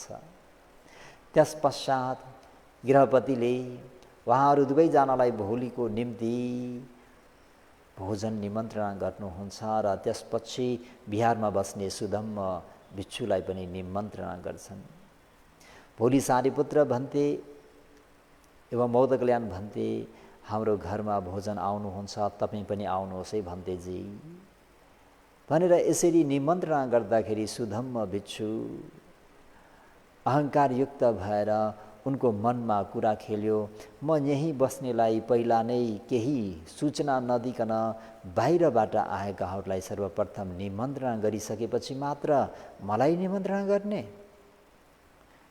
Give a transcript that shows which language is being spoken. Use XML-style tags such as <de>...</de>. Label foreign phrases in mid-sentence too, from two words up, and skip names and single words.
<ne>त्यसपश्चात गृहपतिले उहाँहरू दुवैजनालाई भोलिको निम्ति भोजन निमन्त्रणा गर्नुहुन्छ र त्यसपछि बिहारमा बस्ने सुधम्म भिक्षुलाई पनि निमन्त्रणा गर्छन्। भोलि सारीपुत्र भन्ते एवं मौदगल्यान भन्ते हाम्रो घरमा भोजन आउनुहुन्छ, तपाईँ पनि आउनुहोस् है भन्तेजी भनेर यसरी निमन्त्रणा गर्दाखेरि सुधम्म भिक्षु अहङ्कारयुक्त भएर उनको मनमा कुरा खेल्यो, म यहीँ बस्नेलाई पहिला नै केही सूचना नदिकन बाहिरबाट आएकाहरूलाई सर्वप्रथम निमन्त्रणा गरिसकेपछि मात्र मलाई निमन्त्रणा गर्ने</ne>